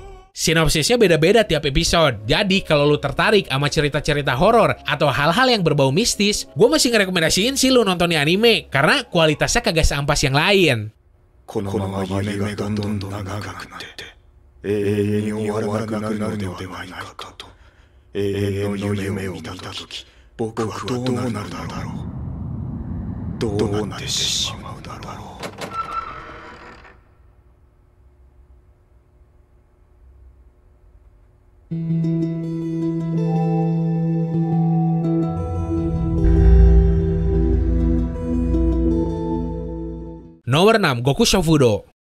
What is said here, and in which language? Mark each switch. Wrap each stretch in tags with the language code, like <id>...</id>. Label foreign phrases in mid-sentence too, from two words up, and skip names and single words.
<id>Sinopsisnya beda-beda tiap episode. Jadi kalau lu tertarik sama cerita-cerita horor atau hal-hal yang berbau mistis, gue masih ngerekomendasiin sih lu nonton anime karena kualitasnya kagak seampas yang lain.</id> <ja>このまま夢がどんどん長くなって永遠に終わらなくなるのではないかと。永遠の夢を見たとき僕はどうなるだろう。どうなってしまうだろう。</ja> <id>Nomor 6, Goku Shofudo.</id>